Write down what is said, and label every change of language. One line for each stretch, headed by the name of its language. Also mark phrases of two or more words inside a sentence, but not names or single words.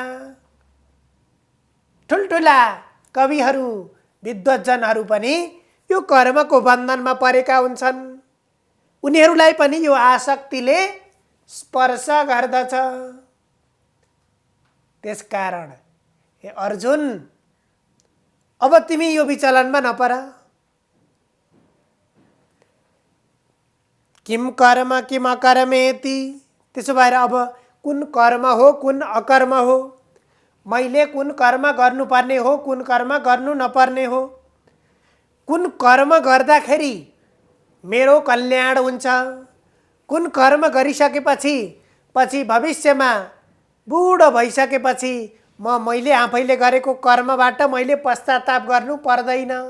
Nepali: ठुल्ठुला कविहरू, विद्वज्जनहरू पनि यो कर्मको बन्धनमा परेका हुन्छन्। उनीहरूलाई पनि यो आसक्तिले स्पर्श गर्दछ। त्यसकारण हे अर्जुन, अब तिमी यो विचलनमा नपर।
Sanskrit: किम कर्म किम अकर्मेति,
Nepali: त्यसो भएर अब कुन कर्म हो कुन अकर्म हो, मैले कुन कर्म गर्नुपर्ने हो कुन कर्म गर्नु नपर्ने हो, कुन कर्म गर्दाखेरि मेरो कल्याण हुन्छ, कुन कर्म गरिसकेपछि पछि भविष्यमा बुढो भइसकेपछि मैले आफैले गरेको कर्मबाट मैले पश्चाताप गर्नु पर्दैन।